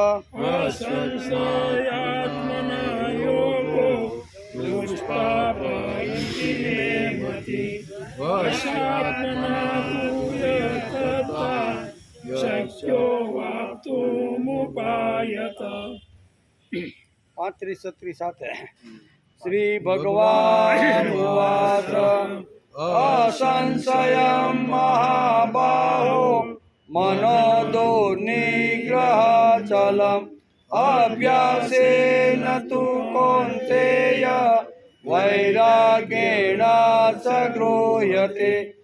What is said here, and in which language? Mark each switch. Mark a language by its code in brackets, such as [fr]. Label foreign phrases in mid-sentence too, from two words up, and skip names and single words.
[sa] असंशयात्मना योगो दुष्पाप इति मे मति वश्यात्मना तु यतता शक्यो वाप्तुमुपायत 35 [gu] સાથે શ્રી ભગવાન ઉવાચ [sa] असंशयं महाबाहो मनोदुर्निग्रहचलम् अभ्यासेन तु कौन्तेय वैराग्येण च गृह्यते